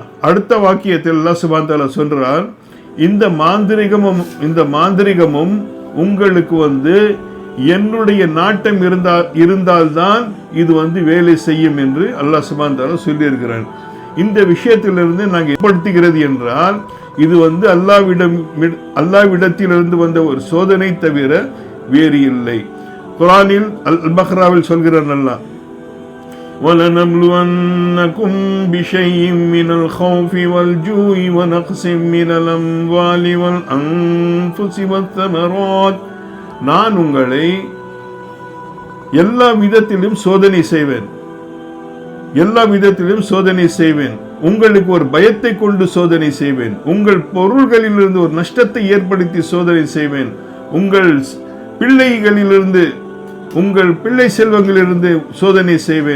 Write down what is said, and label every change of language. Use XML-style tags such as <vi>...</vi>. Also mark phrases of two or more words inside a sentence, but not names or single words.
<ta>அடுத்த வாக்கியத்தில் அல்லாஹ்</ta> <ar>سبحانه وتعالى</ar> <ta>சொல்றான், இந்த மாந்திரிகமும் உங்களுக்கு என்னுடைய நாட்டம் இருந்தால்தான் இது வவேலை செய்யும் என்று அல்லாஹ்</ta> <ar>سبحانه وتعالى</ar> <ta>சொல்லியிருக்கிறான். இந்த விஷயத்திலிருந்து நாங்கள் ஏற்படுத்துகிறது என்றால் இது அல்லாஹ்விடத்திலிருந்து வந்த ஒரு சோதனை தவிர வேறு இல்லை. குர்ஆனில் அல்-பக்ராவில் சொல்கிறான் அல்லாஹ்,</ta> <ar>وَلَنَبْلُوَنَّكُمْ بِشَيْءٍ مِّنَ الْخَوْفِ وَالْجُوعِ وَنَقْصٍ مِّنَ الْأَمْوَالِ وَالْأَنفُسِ وَالثَّمَرَاتِ.</ar> <ta>நான் உங்களை எல்லா விதத்திலும் சோதனை செய்வேன். உங்களுக்கு ஒரு பயத்தை கொண்டு சோதனை செய்வேன். உங்கள் பொருள்களிலிருந்து ஒரு நஷ்டத்தை ஏற்படுத்தி சோதனை செய்வேன். உங்கள் பிள்ளை செல்வங்களிலிருந்து சோதனை செய்வேன்.</ta>